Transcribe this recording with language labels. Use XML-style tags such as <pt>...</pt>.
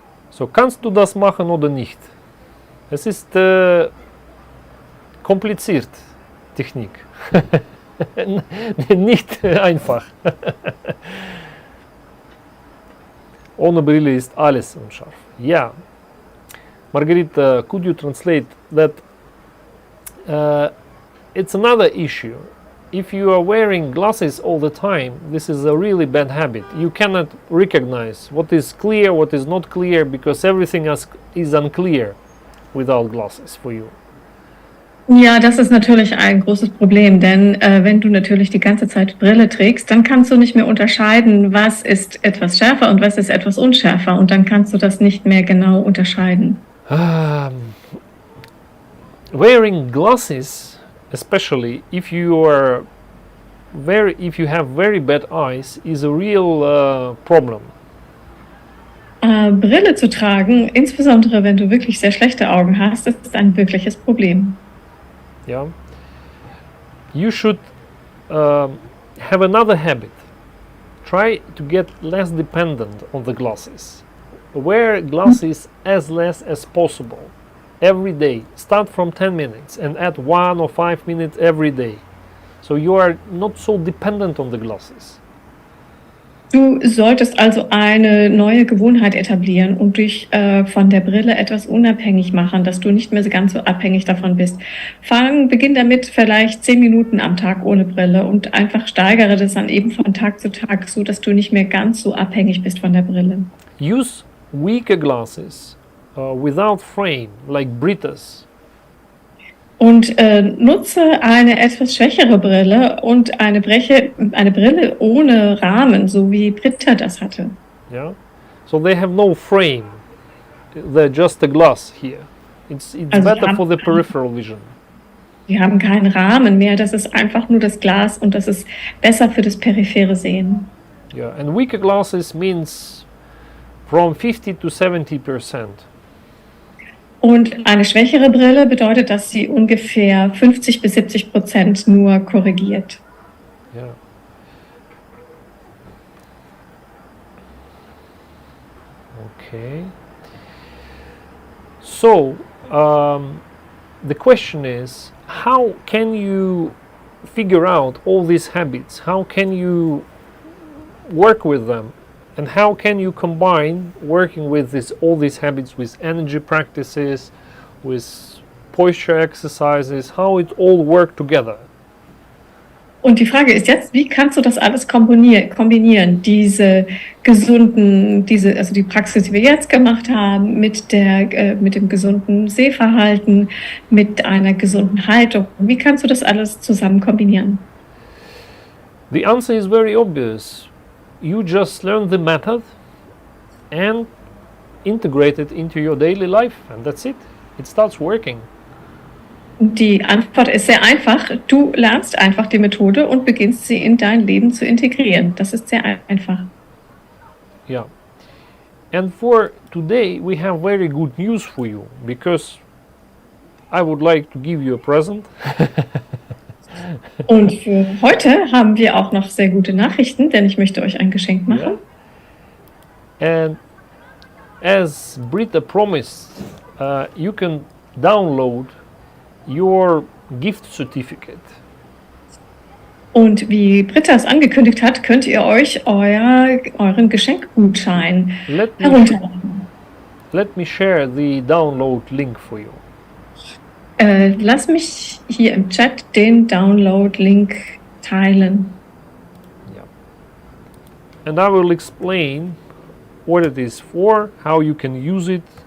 <de>So, kannst du das machen oder nicht? Es ist kompliziert, Technik. Nicht einfach. Ohne Brille ist alles unscharf. Ja.</de> <en>Margarita, could you translate that? It's another issue. If you are wearing glasses all the time, this is a really bad habit. You cannot recognize what is clear, what is not clear, because everything is unclear without glasses for you.</en> <de>Ja, das ist natürlich ein großes Problem, denn wenn du natürlich die ganze Zeit Brille trägst, dann kannst du nicht mehr unterscheiden, was ist etwas schärfer und was ist etwas unschärfer, und dann kannst du das nicht mehr genau unterscheiden.</de> <en>Wearing glasses, especially if you have very bad eyes, is a real problem.</en> <de>Brille zu tragen, insbesondere wenn du wirklich sehr schlechte Augen hast, ist ein wirkliches Problem.</de> <en>Yeah. You should have another habit. Try to get less dependent on the glasses. Wear glasses as less as possible every day. Start from 10 minutes and add 1 or 5 minutes every day. So you are not so dependent on the glasses.</en> <de>Du solltest also eine neue Gewohnheit etablieren und dich von der Brille etwas unabhängig machen, dass du nicht mehr so ganz so abhängig davon bist. Beginn damit vielleicht 10 Minuten am Tag ohne Brille und einfach steigere das dann eben von Tag zu Tag, so dass du nicht mehr ganz so abhängig bist von der Brille.</de> <en>Use weaker glasses without frame, like Britta's.</en> <de>Und nutze eine etwas schwächere Brille und eine Brille ohne Rahmen, so wie Britta das hatte.</de> <en>Yeah, so they have no frame. They're just a glass here. It's Also better for the peripheral vision.</en> <de>Die haben keinen Rahmen mehr, das ist einfach nur das Glas und das ist besser für das periphere Sehen.</de> <en>Yeah, and weaker glasses means from 50 to 70%.</en> <de>Und eine schwächere Brille bedeutet, dass sie ungefähr 50-70% nur korrigiert.</de> <en>Yeah. Okay. So the question is, how can you figure out all these habits? How can you work with them? And how can you combine working with all these habits with energy practices, with posture exercises, how it all work together?</en> <de>Und die Frage ist jetzt, wie kannst du das alles kombinieren? Also die Praxis, die wir jetzt gemacht haben, mit dem gesunden Sehverhalten, mit einer gesunden Haltung. Wie kannst du das alles zusammen kombinieren?</de> <en>The answer is very obvious. You just learn the method and integrate it into your daily life, and that's it. It starts working.</en> <de>Die Antwort ist sehr einfach. Du lernst einfach die Methode und beginnst sie in dein Leben zu integrieren. Das ist sehr einfach.</de> <en>Yeah. And for today, we have very good news for you, because I would like to give you a present.</en> <de>Und für heute haben wir auch noch sehr gute Nachrichten, denn ich möchte euch ein Geschenk machen.</de> <en>Yeah. And as Britta promised, you can download your gift certificate.</en> <de>Und wie Britta es angekündigt hat, könnt ihr euch euren Geschenkgutschein herunterladen.</de> <en>Let me share the download link for you.</en> <de>Lass mich hier im Chat den Download-Link teilen.</de> <en>Yeah. And I will explain what it is for, how you can use it.</en>